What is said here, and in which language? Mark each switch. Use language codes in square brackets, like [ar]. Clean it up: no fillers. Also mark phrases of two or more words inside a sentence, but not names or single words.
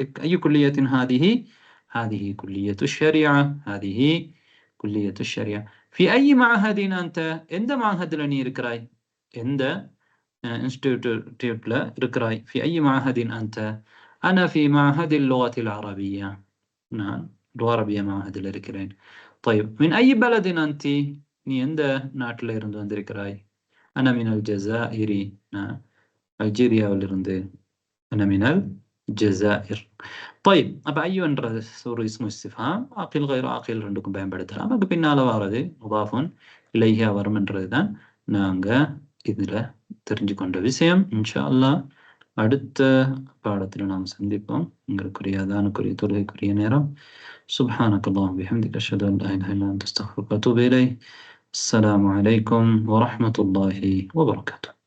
[ar] أي كلية هذه، هذه كلية شريعة، هذه كلية شريعة, ஹாதிஹி குல்லியத்து ஷரியா. في أي معهد أنت, [ta] எந்த மஅஹத்ல நீ இருக்கிறாய், எந்த இன்ஸ்டிடியூட்ல இருக்கிறாய். [ar] في أي معهد أنت، أنا في معهد اللغة العربية, [ta] நான் லுக அரபியா மஅஹதில் இருக்கிறேன். [ar] طيب من أي بلد أنت, [ta] நீ எந்த நாட்டில இருந்து வந்திருக்கிறாய். [ar] أنا من الجزائر, [ta] நான் அல்ஜீரியாவிலிருந்து. [ar] أنا من الجزائر. [ta] طيب அப்ப ஐயுன்றது ஒரு [ar] اسم استفهام, عاقل غير عاقل [ta] ரெண்டுக்கும் பயன்படுத்தலாம். அதுக்கு பின்னால வர்றது [ar] مضاف إليه [ta] வரும்ன்றது தான் நாங்க இதுல தெரிஞ்சு கொண்ட விஷயம். [ar] إن شاء الله [ta] அடுத்த பாடத்தில் நாம் சந்திப்போம். உங்களுக்குரிய அதானுக்குரிய தொழுகைக்குரிய நேரம். [ar] سبحانك اللهم وبحمدك أشهد أن لا إله إلا أنت أستغفرك وأتوب إليك. السلام عليكم ورحمة الله وبركاته.